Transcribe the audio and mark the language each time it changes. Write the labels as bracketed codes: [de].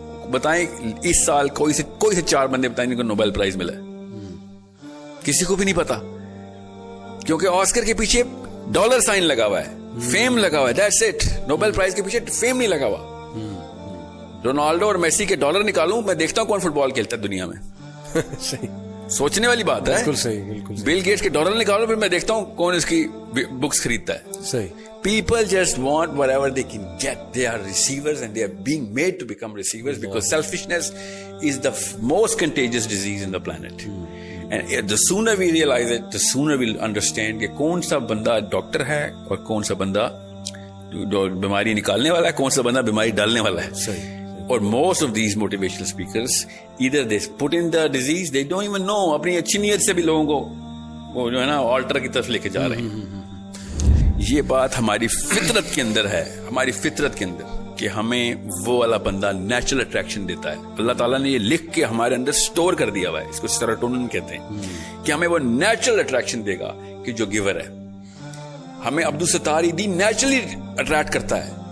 [ur] بتائیں اس سال کوئی سے 4 بندے بتائیں جن کو نوبل پرائز ملا ہے؟ کسی کو بھی نہیں پتا، کیونکہ آسکر کے پیچھے ڈالر سائن لگا ہوا ہے، فیم لگا ہوا ہے. [en] That's it. [ur] نوبل پرائز کے پیچھے فیم نہیں لگا ہوا. رونالڈو اور میسی کے ڈالر نکالوں، میں دیکھتا ہوں کون فٹ بال کھیلتا ہے دنیا میں. سوچنے والی بات ہے. بالکل صحیح، بالکل. بل گیٹس کے ڈالر نکالو، پھر میں دیکھتا ہوں کون اس کی بکس خریدتا ہے. صحیح. [en] People just want whatever they can get. They are receivers and they are being made to become receivers because selfishness is the most contagious disease in the planet. And the sooner we realize it, the sooner we'll understand [ur] کہ کون سا بندہ doctor ہے اور کون سا بندہ بیماری نکالنے والا ہے، کون سا بندہ بیماری ڈالنے والا ہے. صحیح. اور [en] most of these motivational speakers either they put in the disease, they don't even know. [ur] اپنی اچھی نیت سے بھی لوگوں کو وہ جو ہے نا آلٹر کی طرف لے کے جا رہے ہیں. یہ بات ہماری فطرت کے اندر ہے، ہماری فطرت کے اندر، کہ ہمیں وہ والا بندہ نیچرل اٹریکشن دیتا ہے. اللہ تعالیٰ نے یہ لکھ کے ہمارے اندر سٹور کر دیا ہوا ہے، اس کو سیروٹونن کہتے ہیں، کہ ہمیں وہ نیچرل اٹریکشن دے گا کہ جو گیور ہے. ہمیں عبدالستار ایدھی نیچرلی اٹریکٹ کرتا ہے